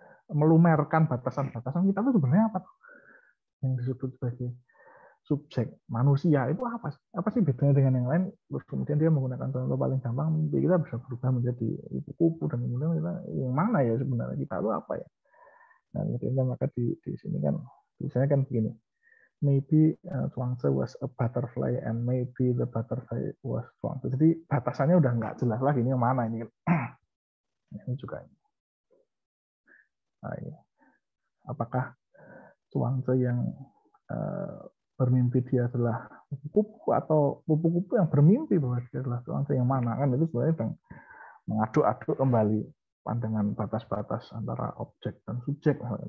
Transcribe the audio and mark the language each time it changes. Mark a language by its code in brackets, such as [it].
[id] Melumerkan batasan-batasan kita itu sebenarnya apa? Yang disebut sebagai subjek manusia itu apa sih bedanya dengan yang lain? Terus kemudian dia menggunakan contoh paling gampang, mimpi kita bisa berubah menjadi kupu-kupu dan kemudian kita yang mana ya sebenarnya kita itu apa ya? Nah, kemudian maka di sini kan tulisannya kan begini. [en] Maybe Chuang-Tzu was a butterfly and maybe the butterfly was Chuang-Tzu. [id] Jadi batasannya udah nggak jelas lagi ini yang mana ini. Ini juga ini. Nah, ini. Apakah Chuang-Tzu yang bermimpi dia adalah kupu-kupu atau kupu-kupu yang bermimpi bahwa dia adalah Chuang-Tzu yang mana kan itu sebenarnya mengaduk-aduk kembali pandangan batas-batas antara objek dan subjek.